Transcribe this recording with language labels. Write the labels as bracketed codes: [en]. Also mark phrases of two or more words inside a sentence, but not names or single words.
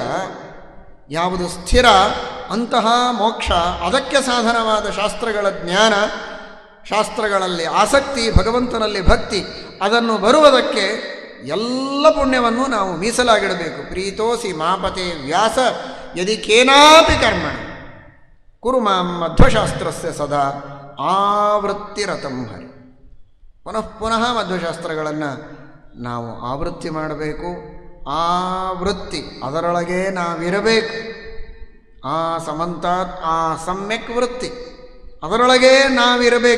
[kn] ಯಾವುದು ಸ್ಥಿರ ಅಂತಹ ಮೋಕ್ಷ, ಅದಕ್ಕೆ ಸಾಧನವಾದ ಶಾಸ್ತ್ರಗಳ ಜ್ಞಾನ, ಶಾಸ್ತ್ರಗಳಲ್ಲಿ ಆಸಕ್ತಿ, ಭಗವಂತನಲ್ಲಿ ಭಕ್ತಿ, ಅದನ್ನು ಬರುವುದಕ್ಕೆ ಎಲ್ಲ ಪುಣ್ಯವನ್ನು ನಾವು ಮೀಸಲಾಗಿಡಬೇಕು. [sa] ಪ್ರೀತೋಸಿ ಮಾಪತೆ ವ್ಯಾಸ ಯದಿ ಕೇನಾಪಿ ಕರ್ಮಣ ಕುರು ಮಾಂ ಮಧ್ವಶಾಸ್ತ್ರಸ್ಯ ಸದಾ ಆವೃತ್ತಿರತಂ ಹರಿ. [kn] ಪುನಃ ಮಧ್ವಶಾಸ್ತ್ರಗಳನ್ನು ನಾವು ಆವೃತ್ತಿ ಮಾಡಬೇಕು. ಆ ವೃತ್ತಿ ಅದರೊಳಗೆ ನಾವಿರಬೇಕು. [sa] ಆ ಸಮಂತಾತ್ ಆ ಸಮ್ಯಕ್ [kn] ವೃತ್ತಿ ಅದರೊಳಗೆ ನಾವಿರಬೇಕು.